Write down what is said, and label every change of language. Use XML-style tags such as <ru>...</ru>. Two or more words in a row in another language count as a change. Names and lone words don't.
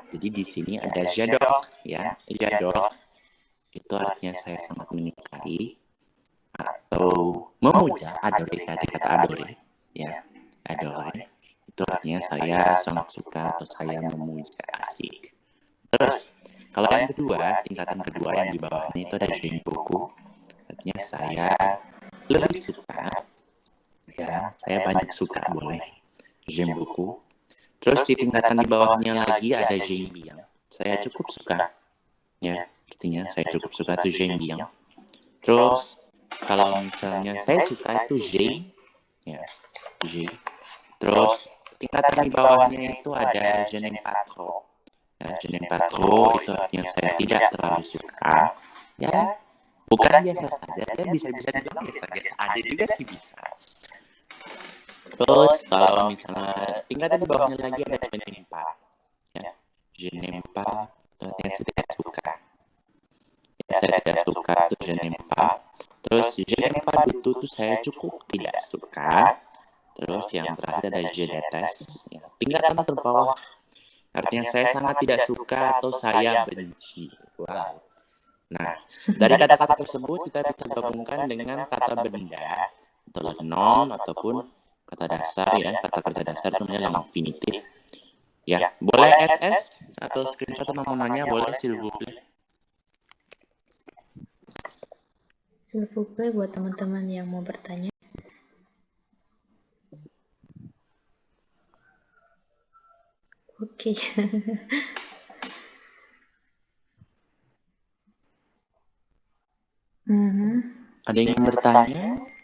<id>Jadi di sini ada</id> <fr>j'adore</fr> <id>ya,</id> <fr>j'adore</fr> <id>itu artinya saya sangat menyukai atau memuja, adore kata adore ya, adore itu artinya saya sangat suka atau saya memuja, asik. Terus kalau yang kedua, tingkatan kedua yang di bawahnya itu ada</id> <fr>j'aime beaucoup.</fr> <id>Artinya saya lebih suka, ya saya banyak suka boleh,</id> <fr>j'aime beaucoup.</fr> <id>Terus di tingkatan di bawahnya lagi ada</id> <fr>j'aime bien.</fr> <id>Saya cukup suka, ya artinya saya cukup suka itu</id> <fr>j'aime bien.</fr> <id>Terus kalau misalnya saya suka itu</id> <fr>j'aime,</fr> <id>ya</id> <fr>j'aime.</fr> <id>Terus tingkatan di bawahnya itu ada</id> <fr>je n'aime pas trop.</fr> <id>Ya,</id> <fr>je n'aime pas trop</fr> <id>itu artinya saya tidak terlalu suka. Ya, bukan biasa saja, ya bisa dibilang biasa aja juga sih bisa. Terus kalau misalnya tingkatan di bawahnya lagi ada</id> <fr>je n'aime pas.</fr> <id>Ya,</id> <fr>je n'aime pas</fr> <id>itu artinya saya tidak suka. Ya, saya tidak suka itu</id> <fr>je n'aime pas.</fr> <id>Terus</id> <fr>je n'aime pas du tout</fr> <id>itu saya cukup tidak suka. Terus yang terakhir ada</id> <fr>je déteste.</fr> <id>Ya, tingkatan terbawah artinya saya sangat tidak suka atau saya benci. Wow. Nah, dari kata-kata tersebut kita bisa gabungkan dengan kata benda atau nom ataupun kata dasar ya. Kata kerja dasar itu namanya</id> <fr>l'infinitif.</fr> <id>Ya, boleh SS atau screenshot namanya boleh</id> <fr>s'il vous plaît. S'il vous plaît</fr> <id>buat teman-teman yang mau bertanya. Oke. Ada yang bertanya?</id>